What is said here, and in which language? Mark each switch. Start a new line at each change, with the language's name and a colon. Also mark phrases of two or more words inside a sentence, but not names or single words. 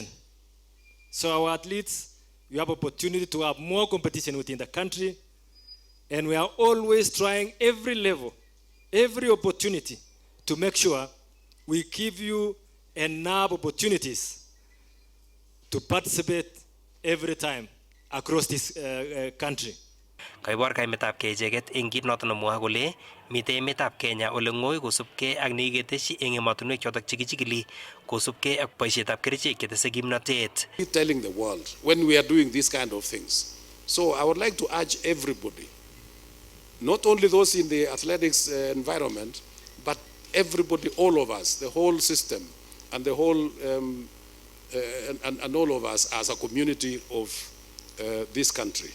English: So our athletes, we have opportunity to have more competition within the country, and we are always trying every level, every opportunity to make sure we give you enough opportunities to participate every time across this country.
Kalenjin: Kaibor kaimetab kei icheket eng kit noton nemwoe kole mitei emetab Kenya ole ng'oi kosubkei ak nekiketeshi eng emotinwek chotok chekichikili kosubkei ak boisietab kerichek chetese kimnotet.
English: Telling the world when we are doing these kind of things. So I would like to urge everybody, not only those in the athletics environment, but everybody, all of us, the whole system, and the whole and all of us as a community of this country.